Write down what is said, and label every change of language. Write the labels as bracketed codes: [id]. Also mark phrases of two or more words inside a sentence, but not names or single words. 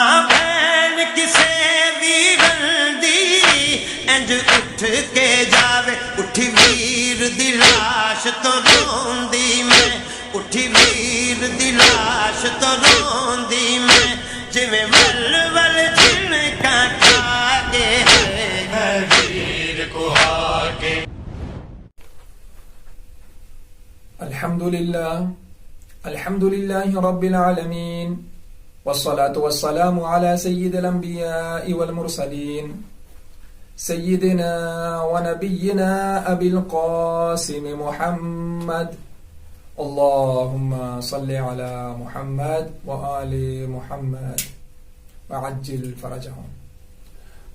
[pa] بہن کسے ویرن دی انج اٹھ کے جاوے، اٹھی ویر دی لاش تو روندی میں، اٹھی ویر دی لاش تو روندی میں، جویں ول ول جھنکا کھا کے ہے ویر کو ہا کے۔ [ar] الحمد لله رب العالمين، والصلاة والسلام على سيد الأنبياء والمرسلين، سيدنا ونبينا أبي القاسم محمد، اللهم صل على محمد وآل محمد وعجل فرجهم۔